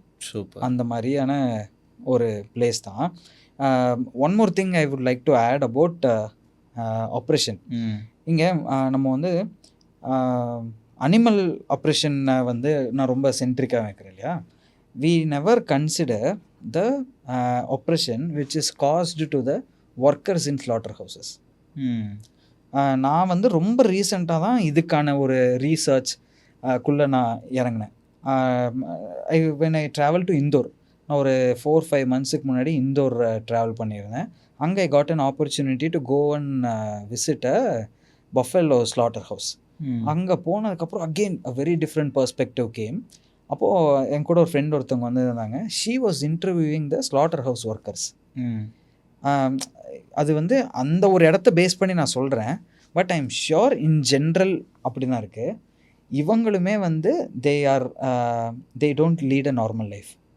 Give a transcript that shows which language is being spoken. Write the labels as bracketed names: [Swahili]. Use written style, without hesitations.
[Tamil] Super. அந்த மாதிரியான ஒரு பிளேஸ் தான். [English] One more thing I would like to add about operation. [Tamil] இங்கே நம்ம வந்து அனிமல் ஆப்ரேஷனை வந்து நான் ரொம்ப சென்ட்ரிக்காக வைக்கிறேன் இல்லையா. [English] we never consider the oppression which is caused to the workers in slaughterhouses. [Tamil] நான் வந்து ரொம்ப ரீசெண்டாக தான் இதுக்கான ஒரு ரீசர்ச் குள்ளே நான் இறங்கினேன். [English] when I travel to [Tamil] Indore, நான் ஒரு 4-5 monthsக்கு முன்னாடி இந்தோர் ட்ராவல் பண்ணியிருந்தேன். அங்கே [English] I got an opportunity to go and visit a buffalo slaughterhouse. [Tamil] அங்கே போனதுக்கப்புறம் [English] again a very different perspective came. [Tamil] அப்போது என் கூட ஒரு ஃப்ரெண்ட் ஒருத்தவங்க வந்துருந்தாங்க. [English] She was interviewing the slaughter house workers. [Tamil] அது வந்து அந்த ஒரு இடத்த பேஸ் பண்ணி நான் சொல்கிறேன். [English] but I am sure in general [Tamil] அப்படி தான் இருக்குது. இவங்களுமே வந்து [English] They don't lead a normal life.